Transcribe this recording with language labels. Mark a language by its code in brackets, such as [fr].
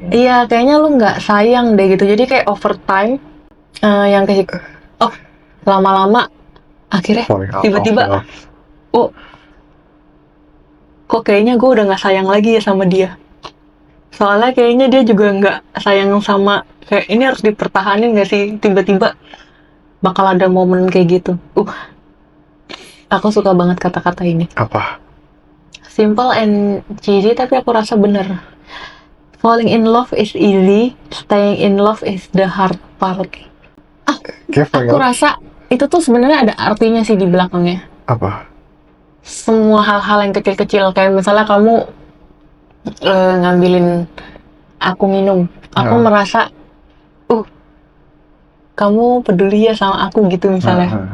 [id] Iya, kayaknya lu nggak sayang deh gitu. Jadi kayak overtime yang kayak lama-lama akhirnya tiba-tiba kok kayaknya gue udah nggak sayang lagi ya sama dia. Soalnya kayaknya dia juga nggak sayang sama, kayak ini harus dipertahanin nggak sih, tiba-tiba bakal ada momen kayak gitu. Aku suka banget kata-kata ini. Apa? [en] Simple and cheesy [id] tapi aku rasa bener. [en] Falling in love is easy, staying in love is the hard part. [id] Aku rasa itu tuh sebenarnya ada artinya sih di belakangnya. Apa? Semua hal-hal yang kecil-kecil, kayak misalnya kamu ngambilin aku minum, aku merasa kamu peduli ya sama aku gitu misalnya.